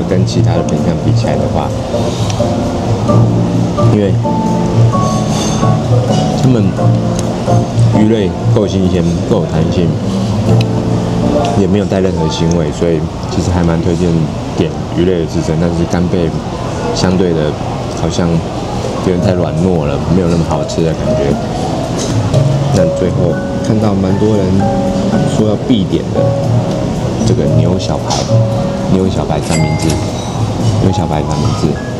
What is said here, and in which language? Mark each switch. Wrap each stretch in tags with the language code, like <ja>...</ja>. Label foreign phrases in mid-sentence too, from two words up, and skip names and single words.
<zh>跟其他的品項比起來的話，因為他們魚類夠新鮮，夠有彈性，也沒有帶任何腥味，所以其實還蠻推薦點魚類的刺身。但是干貝相對的，好像有點太軟糯了，沒有那麼好吃的感覺。但最後看到蠻多人說要必點的這個牛小排三明治，牛小排三明治。</zh>